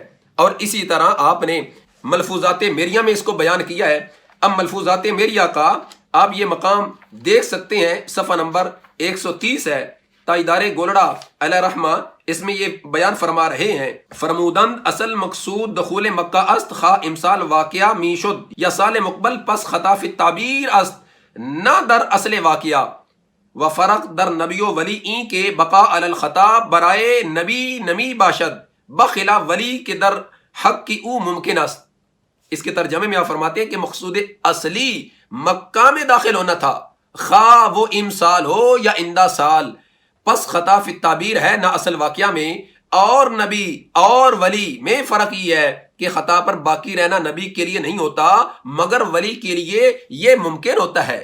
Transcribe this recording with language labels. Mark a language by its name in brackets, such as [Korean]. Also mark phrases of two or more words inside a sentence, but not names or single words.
[Urdu] اور اسی طرح آپ نے ملفوظات میریہ میں اس کو بیان کیا ہے۔ اب ملفوظات میریہ کا آپ یہ مقام دیکھ سکتے ہیں، صفحہ نمبر 130 ہے، تاجدار گولڑا علیہ الرحمہ اس میں یہ بیان فرما رہے ہیں [Persian] فرمودند اصل مقصود دخول مکہ است، خواہ امسال واقعہ می شد یا سال مقبل پس خطا فی التعبیر است، نہ در اصل واقعہ و فرق در نبی و ولی این کے بقاء علی الخطا برائے نبی نمی باشد بخلاف ولی کے در حق کی او ممکن است۔ [Urdu] اس کے ترجمے میں آپ فرماتے ہیں کہ مقصود اصلی مکہ میں داخل ہونا تھا، خواہ وہ امسال ہو یا اندہ سال، پس [Arabic] خطا فی التعبیر [Urdu] ہے نہ اصل واقعہ میں، اور نبی اور ولی میں فرق یہ ہے کہ خطا پر باقی رہنا نبی کے لیے نہیں ہوتا مگر ولی کے لیے یہ ممکن ہوتا ہے۔